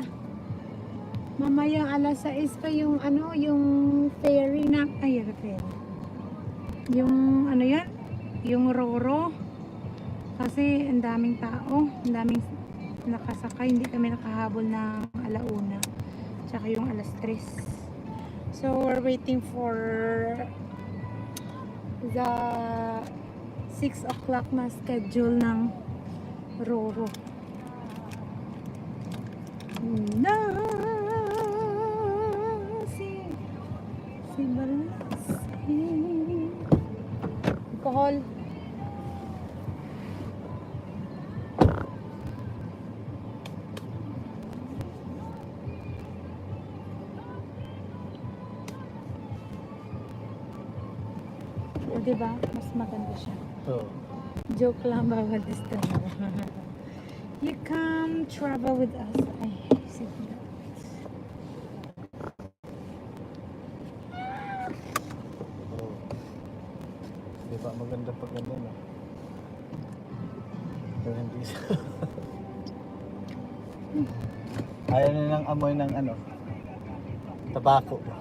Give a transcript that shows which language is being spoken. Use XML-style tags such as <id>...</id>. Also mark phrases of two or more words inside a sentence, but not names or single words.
<tl>Mamaya alas 6 pa yung ano, yung ferry na, ay, ferry. Yung ano yan? Yung Roro. Kasi ang daming tao, ang daming nakasakay, hindi kami nakahabol ng alauna. Tsaka yung alas 3.</tl> <en>So we're waiting for the 6 o'clock na schedule ng Roro.</en> <tl>Na si Balasi. Alcohol. O, diba? Mas maganda siya. Oh. Joke lang, bawal</tl> <en>disturb. You come travel with us.</en> <tl>Ay, sige na. Oh. Di ba maganda pag ano, no? Pero hindi siya. Ayaw nilang amoy ng ano, tabako.</tl>